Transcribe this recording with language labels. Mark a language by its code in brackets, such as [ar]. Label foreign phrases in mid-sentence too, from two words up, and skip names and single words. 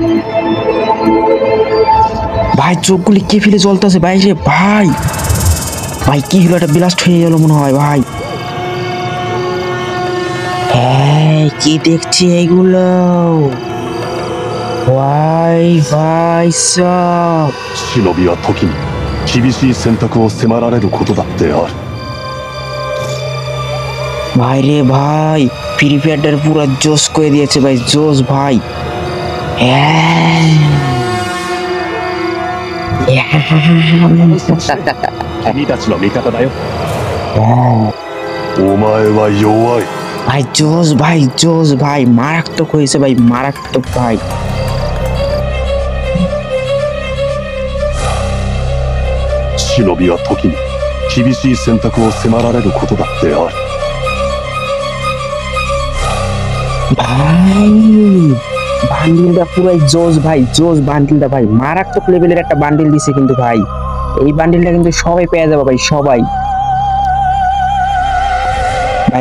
[bn] ভাই চোখগুলি কে ফেলে জ্বলতেছে ভাই রে ভাই। ভাই কি হলো, একটা ব্লাস্ট হয়ে গেল মনে হয় ভাই। হ্যাঁ কি দেখছি এগুলো ভাই, ভাই সব [ja] 忍びは時に厳しい選択を迫られることだってある。 [bn] ভাই রে ভাই, ফ্রি ফায়ারটার পুরো জোস করে দিয়েছে ভাই, জোস ভাই। হ্যাঁ [ja] 君たちの味方だよ。お前は弱い。 [bn] ভাই জোস ভাই, জোস ভাই, মারাত্মক হয়েছে ভাই, মারাত্মক ভাই। [ja] 忍びは時に厳しい選択を迫られることだってある。 [bn] ভাই বান্ডিলটা পুরাই জোস ভাই, জোস বান্ডিলটা ভাই, মারাত্মক লেভেলের একটা বান্ডিল দিছে কিন্তু ভাই। এই বান্ডিলটা কিন্তু সবাই পেয়ে যাবে ভাই, সবাই ভাই।